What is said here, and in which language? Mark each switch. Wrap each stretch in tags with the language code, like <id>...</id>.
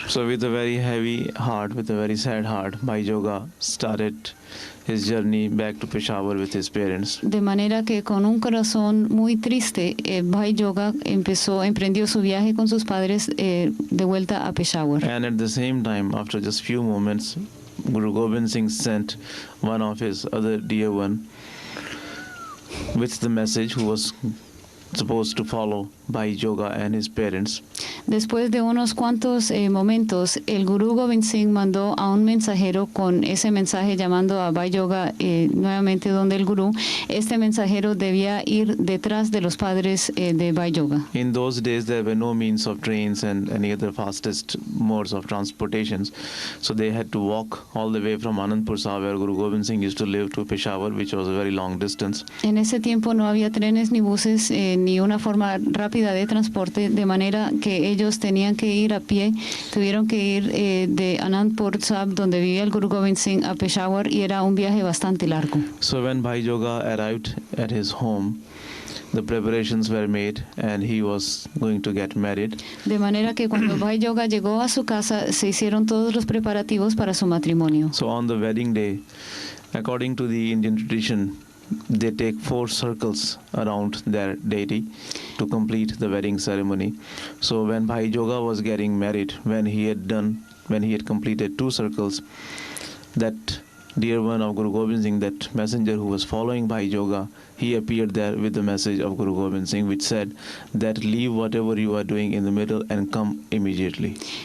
<en>So with a very heavy heart, with a very sad heart, Bhai Yoga started his journey back to Peshawar with his parents.</en> <es>De manera que con un corazón muy triste, Bhai Yoga emprendió su viaje con sus padres de vuelta a Peshawar.</es> <en>And at the same time, after just few moments, Guru Gobind Singh sent one of his other dear one with the message, who was supposed to follow Bhai Yoga and his parents.</en> <es>Después de unos cuantos momentos, el Guru Gobind Singh mandó a un mensajero con ese mensaje llamando a Bhai Yoga nuevamente donde el Guru. Este mensajero debía ir detrás de los padres de Bhai Yoga.</es> <en>In those days, there were no means of trains and any other fastest modes of transportations. So they had to walk all the way from Anandpur Sahib, where Guru Gobind Singh used to live, to Peshawar, which was a very long distance.</en> <es>En ese tiempo no había trenes ni buses ni una forma rápida de transporte, de manera que ellos tenían que ir a pie, tuvieron que ir de Anandpur Sahib, donde vivía el Guru Gobind Singh, a Peshawar, y era un viaje bastante largo.</es> <en>So when Bhai Yoga arrived at his home, the preparations were made and he was going to get married.</en> <es>De manera que cuando Bhai Yoga llegó a su casa, se hicieron todos los preparativos para su matrimonio.</es> <en>So on the wedding day, according to the Indian tradition, they take 4 circles around their deity to complete the wedding ceremony. So when Bhai Yoga was getting married, when he had completed 2 circles, that dear one of Guru Gobind Singh, that messenger who was following Bhai Yoga, he appeared there with the message of Guru Gobind Singh, which said that leave whatever you are doing in the middle and come immediately.</en>